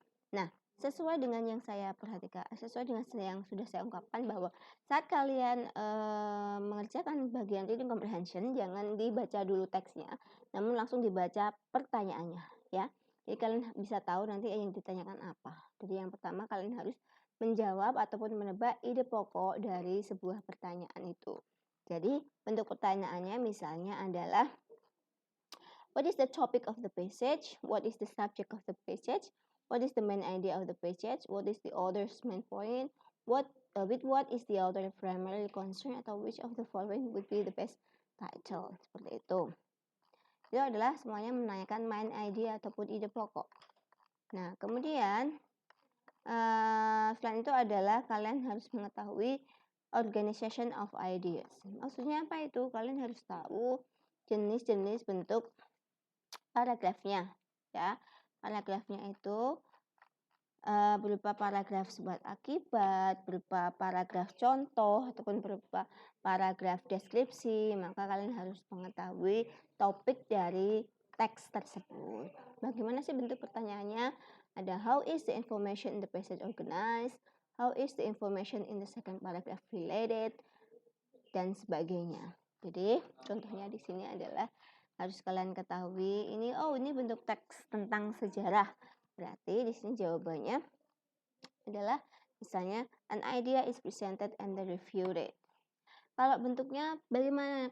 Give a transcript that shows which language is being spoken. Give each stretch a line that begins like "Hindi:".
Indonesian: Nah, sesuai dengan yang saya perhatikan, sesuai dengan yang sudah saya ungkapkan bahwa saat kalian mengerjakan bagian reading comprehension, jangan dibaca dulu teksnya, namun langsung dibaca pertanyaannya, ya. Jadi kalian bisa tahu nanti yang ditanyakan apa. Jadi yang pertama kalian harus menjawab ataupun menebak ide pokok dari sebuah pertanyaan itu. Jadi bentuk pertanyaannya misalnya adalah
English: what is the topic of the passage? What is the subject of the passage? What is the main idea of the passage? What is the author's main point? With what is the author primarily concerned?
Indonesian: Atau
English: which of the following would be the best title?
Indonesian: Seperti itu. Itu adalah semuanya menanyakan main idea ataupun ide pokok. Nah, kemudian selain itu adalah kalian harus mengetahui
English: organization of ideas.
Indonesian: Maksudnya apa itu? Kalian harus tahu jenis-jenis bentuk paragrafnya, ya. Paragrafnya itu berupa paragraf sebab akibat, berupa paragraf contoh ataupun berupa paragraf deskripsi. Maka kalian harus mengetahui topik dari teks tersebut. Bagaimana sih bentuk pertanyaannya? Ada
English: how is the information in the passage organized? How is the information in the second paragraph related?
Indonesian: Dan sebagainya. Jadi contohnya di sini adalah harus kalian ketahui ini bentuk teks tentang sejarah. Berarti di sini jawabannya adalah misalnya
English: an idea is presented and then refuted.
Indonesian: Kalau bentuknya bagaimana?